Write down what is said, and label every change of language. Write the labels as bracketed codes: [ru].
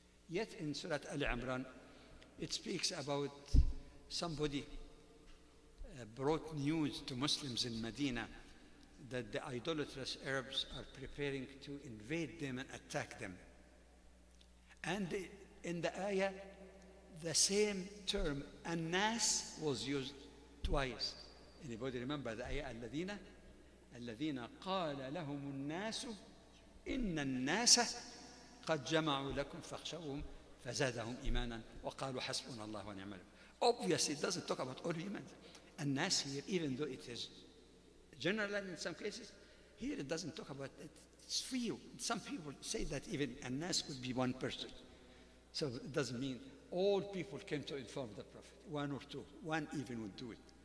[en] Yet in Surah Al-Imran, it speaks about somebody brought news to Muslims in Medina that the idolatrous Arabs are preparing to invade them and attack them. And in the ayah, the same term, An-Nas, was used twice. Anybody remember the ayah, [ar] الذين قال لهم الناس إن الناس قد جمعوا لكم فاخشوهم فزادهم إيمانا وقالوا حسبنا الله ونعم الوكيل. [en] Obviously, it doesn't talk about all humans. الناس here, even though it is general in some cases, here it doesn't talk about it. It's few. Some people say that even الناس could be one person. So it doesn't mean all people came to inform the Prophet. One or two. One even would do it.